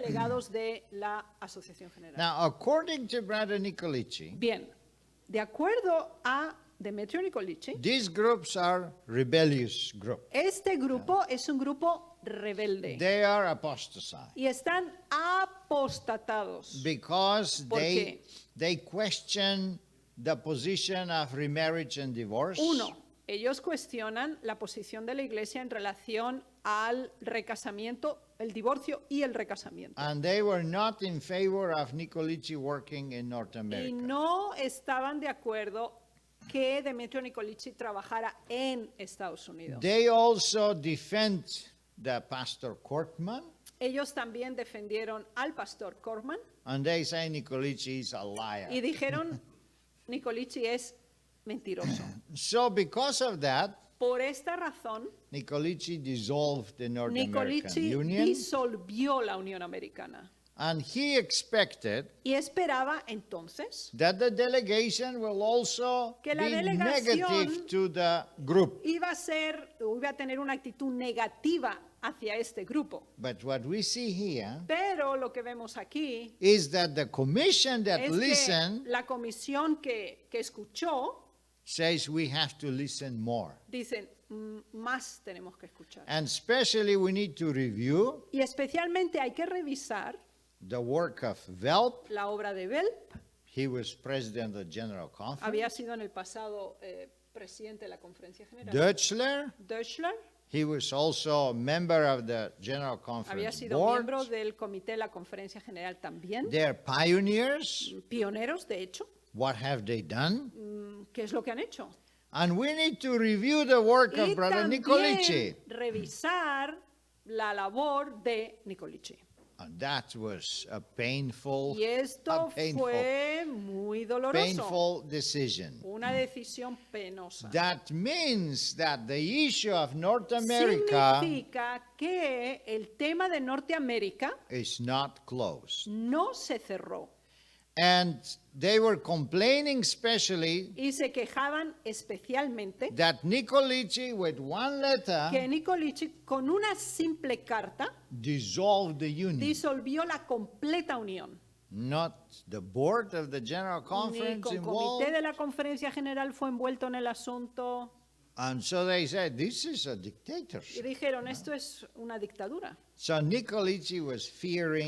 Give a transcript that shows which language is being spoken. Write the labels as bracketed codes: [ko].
[es] delegados de la Asociación General. [en] Now, according to Brother Nicolici, [es] Bien, de acuerdo a Demetrio Nicolici, [en] these groups are rebellious groups. [es] este grupo es un grupo rebelde [en] They are apostasized [es] y están apostatados. [en] because [es] ¿Por [en] they question the position of remarriage and divorce. [es] Uno, ellos cuestionan la posición de la Iglesia en relación al recasamiento, el divorcio y el recasamiento. [en] And they were not in favor of Nicolici working in North [es] Y [en] America. [es] no estaban de acuerdo que Demetrio Nicolici trabajara en Estados Unidos. [en] They also defend the Pastor Kortman, [es] Ellos también defendieron al pastor Corman [en] and they say Nicolici is a [es] y [en] liar. [es] dijeron Nicolici es mentiroso. [en] So because of that, [es] Por esta razón, [en] Nicolici dissolved the North American [es] Nicolici [en] Union, [es] disolvió la Unión Americana [en] and he expected [es] y esperaba entonces [en] that the delegation will also [es] Que la [en] be [es] delegación [en] negative to the group. [es] iba a tener una actitud negativa hacia este grupo. [en] But what we see here [es] Pero lo que vemos aquí [en] is that the commission that [es] es [en] listened [es] que la comisión que escuchó [en] says we have to listen more. [es] dicen más tenemos que escuchar. [en] And especially we need to review [es] Y especialmente hay que revisar [en] the work of Velp. [es] la obra de Velp. [en] He was president of the General [es] Había [en] Conference. [es] sido en el pasado presidente de la Conferencia General. [en] Dötzler, [es] Döschler [en] he was also a member of the General [es] había [en] Conference [es] sido [en] board. [es] miembro del comité de la Conferencia General también. [en] They're pioneers. [es] Pioneros, de hecho. [en] What have they done? [es] ¿Qué es lo que han hecho? [en] And we need to review the work of [es] Y [en] Brother Nicolici. [es] también revisar la labor de Nicolici. [en] And that was a painful, [es] Y esto fue muy doloroso, [en] painful decision. [es] una decisión penosa. [en] That means that the issue of North America [es] Significa que el tema de Norteamérica [en] is not closed. [es] no se cerró [en] And they were complaining especially [es] y se quejaban especialmente [en] that Nicolici, with one letter, [es] que Nicolici con una simple carta [en] dissolved the union. [es] disolvió la completa unión. [en] Not the board of the General [es] Ni [en] Conference [es] con [en] involved. [es] comité de la Conferencia General fue envuelto en el asunto [en] And so they said, this is a [es] y [en] dictatorship. [es] dijeron, esto es una dictadura. [en] So Nicolici was fearing